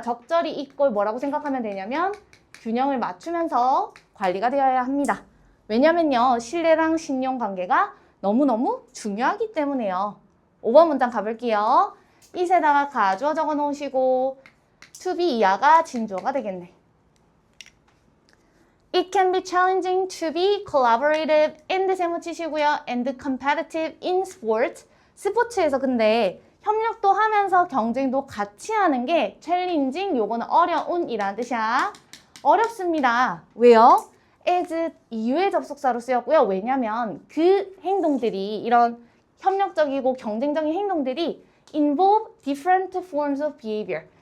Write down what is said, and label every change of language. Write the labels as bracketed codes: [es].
[ko] 적절히 이꼴 뭐라고 생각하면 되냐면 균형을 맞추면서 관리가 되어야 합니다. 왜냐면요, 신뢰랑 신용 관계가 너무너무 중요하기 때문에요. 5번 문장 가볼게요. it에다가 가주어 적어 놓으시고 to be 이하가 진주어가 되겠네. [en] It can be challenging to be collaborative and [ko] 세모 치시고요. [en] and competitive in sports. [ko] 스포츠에서 근데 협력도 하면서 경쟁도 같이 하는 게 challenging, 요거는 어려운 이라는 뜻이야. 어렵습니다. 왜요? as 이유의 접속사로 쓰였고요. 왜냐면 그 행동들이 이런 협력적이고 경쟁적인 행동들이 [en] involve different forms of behavior.